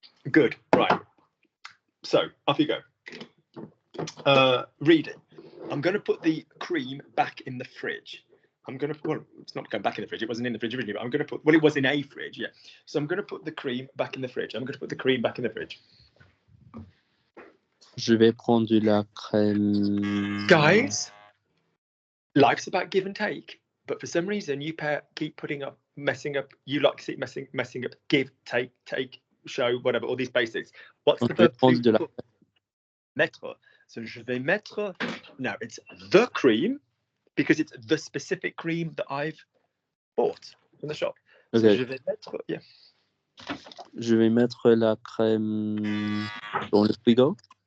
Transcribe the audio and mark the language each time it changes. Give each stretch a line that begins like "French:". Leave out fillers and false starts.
English: Good. Right. So off you go. Read it. I'm going to put the cream back in the fridge. Well, it's not going back in the fridge. It wasn't in the fridge originally, but I'm going to it was in a fridge, yeah. So I'm going to put the cream back in the fridge. I'm going to put the cream back in the fridge.
French: Je vais prendre la crème.
English: Guys, life's about give and take, but for some reason you keep messing up. You like to keep messing up. Give, take, show, whatever. All these basics. What's
French: Donc,
English: the
French: je vais
English: verb?
French: prendre de la Mettre. So je vais mettre.
English: Now it's the cream because it's the specific cream that I've bought from the shop. So Okay.
French: je vais mettre. Yeah. Je vais mettre la crème dans le frigo.